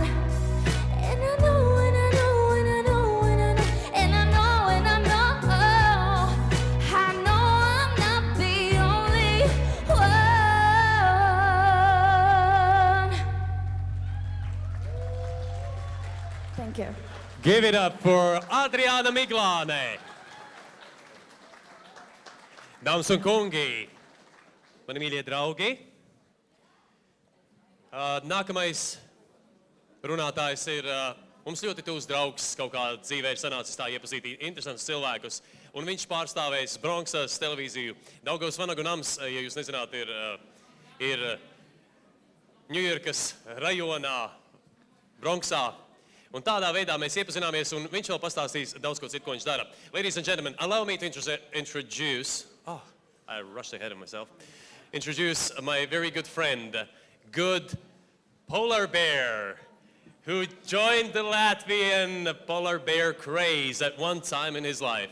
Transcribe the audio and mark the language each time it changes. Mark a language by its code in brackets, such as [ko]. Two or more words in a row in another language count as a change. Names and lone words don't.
[en] And I know, and I know, and I know, and I know, and I know, and I know, I know I'm not the only one. Thank you. Give it up for Adriana Miglāne. [lv] Dāmas un kungi, mani mīļie draugi, nākamais runātājs ir mums ļoti tuvs draugs, kaut kā dzīvē ir sanācis tā iepazīt interesantus cilvēkus, un viņš pārstāvēs Bronxas televīziju. Daugavas Vanagu nams, ja jūs nezināt, ir Ņujorkas rajonā, Bronxā. Un tādā veidā mēs iepazināmies, un viņš vēl pastāstīs daudz ko citu, ko viņš dara. [en] Ladies and gentlemen, allow me to introduce, I rushed ahead of myself, introduce my very good friend, good polar bear, who joined the Latvian polar bear craze at one time in his life.